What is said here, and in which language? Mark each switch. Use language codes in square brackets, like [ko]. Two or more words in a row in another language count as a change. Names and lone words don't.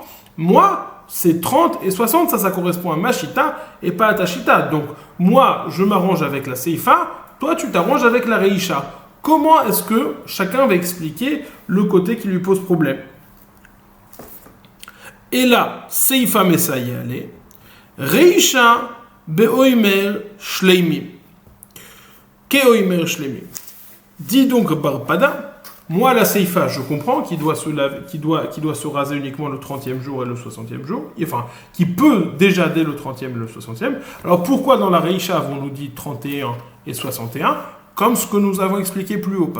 [fr] Moi, c'est 30 et 60, ça correspond à ma chita et pas à ta chita. Donc, moi, je m'arrange avec la seifa, toi, tu t'arranges avec la reisha. Comment est-ce que chacun va expliquer le côté qui lui pose problème? Et là, [arc] סיפא מסייעא לה, רישא באומר שלמים. כאומר שלמים. [fr] Dis donc Barpada, moi la seifa, je comprends qu'il doit se raser uniquement le 30e jour et le 60e jour, enfin, qui peut déjà dès le 30e et le 60e. Alors pourquoi dans la Reisha avons-nous dit 31 et 61 comme ce que nous avons expliqué plus haut?